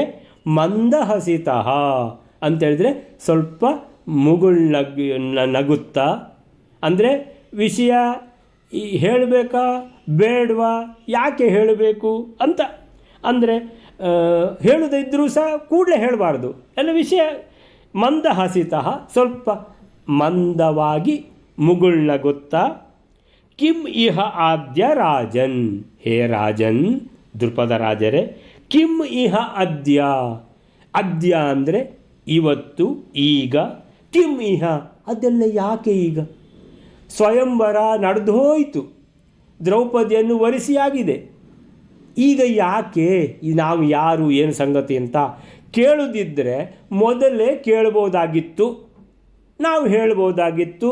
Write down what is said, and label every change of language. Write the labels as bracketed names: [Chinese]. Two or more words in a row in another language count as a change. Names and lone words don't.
[Kannada] ಮಂದಹಸಿತಃ ಅಂತೇಳಿದರೆ ಸ್ವಲ್ಪ ನಗುತ್ತಾ, ಅಂದರೆ ವಿಷಯ ಹೇಳಬೇಕಾ ಬೇಡವಾ, ಯಾಕೆ ಹೇಳಬೇಕು ಅಂತ, ಅಂದರೆ ಹೇಳದಿದ್ದರೂ ಸಹ ಕೂಡಲೇ ಹೇಳಬಾರ್ದು ಎಲ್ಲ ವಿಷಯ. ಮಂದಹಸಿತಃ ಸ್ವಲ್ಪ ಮಂದವಾಗಿ ಮುಗುಳ್ನಗುತ್ತಾ, [Sanskrit] ಕಿಂ ಇಹ ಆದ್ಯ ರಾಜನ್, ಹೇ ರಾಜನ್ [Kannada] ದ್ರುಪದ ರಾಜರೇ, [Sanskrit] ಕಿಂ ಇಹ ಅದ್ಯ, ಅದ್ಯ [Kannada] ಅಂದರೆ ಇವತ್ತು ಈಗ, [Sanskrit] ಕಿಂ ಇಹ [Kannada] ಅದೆಲ್ಲ ಯಾಕೆ ಈಗ? ಸ್ವಯಂವರ ನಡೆದು ಹೋಯಿತು, ದ್ರೌಪದಿಯನ್ನು ವರಿಸಿಯಾಗಿದೆ, ಈಗ ಯಾಕೆ ನಾವು ಯಾರು ಏನು ಸಂಗತಿ ಅಂತ ಕೇಳುದಿದ್ದರೆ ಮೊದಲೇ ಕೇಳ್ಬೋದಾಗಿತ್ತು, ನಾವು ಹೇಳ್ಬೋದಾಗಿತ್ತು.